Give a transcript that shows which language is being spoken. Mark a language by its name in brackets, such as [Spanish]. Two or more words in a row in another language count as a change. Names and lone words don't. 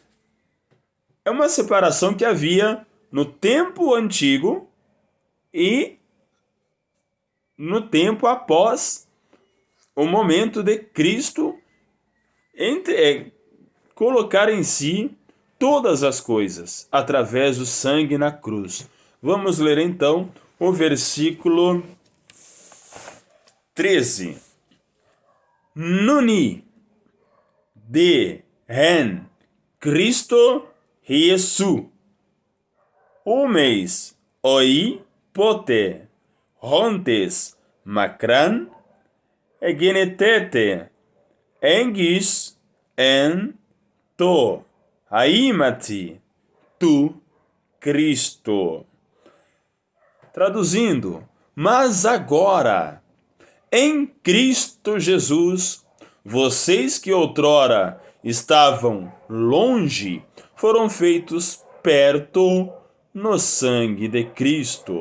[Portuguese] uma separação que havia no tempo antigo e no tempo após o momento de Cristo colocar em si todas as coisas através do sangue na cruz. Vamos ler então o versículo 13. [Greek] Νυνὶ δὲ ἐν Χριστῷ Ἰησοῦ ὑμεῖς οἵ ποτε ὄντες μακρὰν ἐγενήθητε ἐγγὺς ἐν τῷ αἵματι τοῦ, Cristo. [Portuguese] Traduzindo, mas agora, em Cristo Jesus, vocês que outrora estavam longe, foram feitos perto no sangue de Cristo.